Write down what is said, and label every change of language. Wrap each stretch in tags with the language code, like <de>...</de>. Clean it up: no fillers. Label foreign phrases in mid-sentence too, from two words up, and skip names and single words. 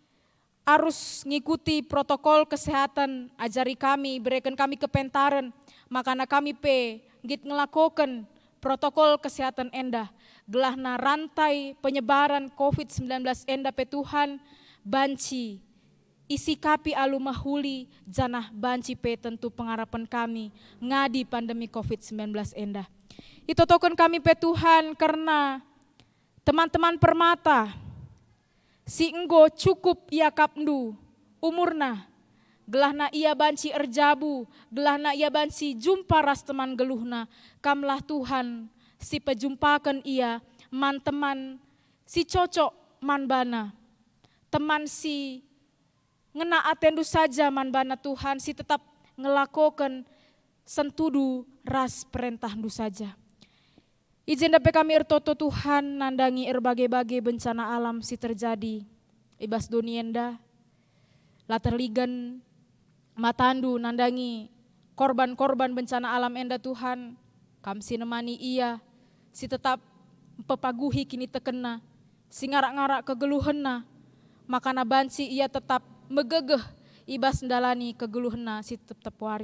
<id>harus ngikuti protokol kesehatan, ajari kami, berikan kami kepentaran,</id> <btx>makana kami pe git ngelakokan</btx> <id>protokol kesehatan</id> <btx>endah, gelahna</btx> <id>rantai penyebaran</id> <btx>COVID-19 endah pe Tuhan, banci, isi kapi alu mahuli, janah banci pe tentu pengharapan kami, ngadi pandemi COVID-19 endah. Itu token kami pe Tuhan karena teman-teman permata, si enggo cukup ia kapndu umurna, gelahna ia banci erjabu, gelahna ia banci jumpa ras teman geluhna, kamlah Tuhan si pejumpakan ia, man teman si cocok man bana, teman si ngena atendu saja man bana Tuhan, si tetap ngelakokan sentudu ras perintahdu saja. Izin dapat kami ertoto Tuhan nandangi berbagai-bagai bencana alam si terjadi, ibas donienda, latar ligan matandu nandangi korban-korban bencana alam enda Tuhan, kam si nemani ia, si tetap pepaguhi kini tekena, si ngarak-ngarak kegeluhenna, makana banci ia tetap megegeh ibas ndalani kegeluhenna si tetap wari.</btx>